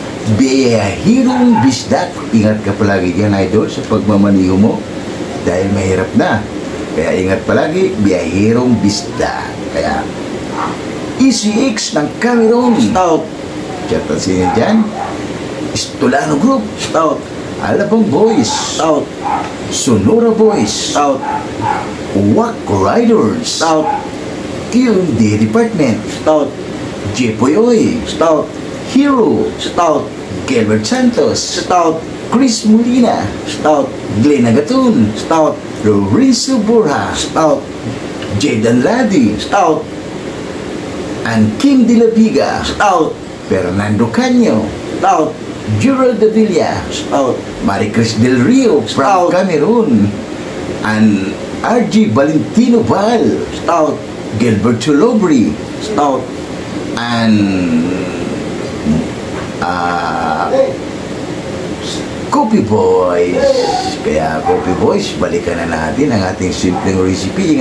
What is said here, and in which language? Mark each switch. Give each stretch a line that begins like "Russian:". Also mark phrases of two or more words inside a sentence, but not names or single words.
Filipino: biyahirong bisdak. Ingat ka palagi dyan, idol, sa pagmamaniho mo. Dahil mahirap na. Kaya ingat palagi, biyahirong bisdak. Kaya, ECX ng Cameroon. Stout. Tiyatan sino dyan? Estolano Group. Stout. Alabang Boys. Stout. Sonora Boys. Stout. Wack Riders. Stout. Q&D Department. Stout. Jepoyoy. Stout. Hero. Stout. Gilbert Santos. Stout. Chris Molina. Stout. Glenn Agatun. Stout. Lorenzo Borja. Stout. Jaden Ladi. Stout. and Kim De La Viga. Stout. Fernando Caño. Stout. Gerald Davila. Stout. Maricris Del Rio from Stout. Cameroon. And RG Valentino Val. Stout. Gilbert Solobri. Stout. And Coffee Boys. Kaya Coffee Boys, balikan na natin ang ating simpleng recipe.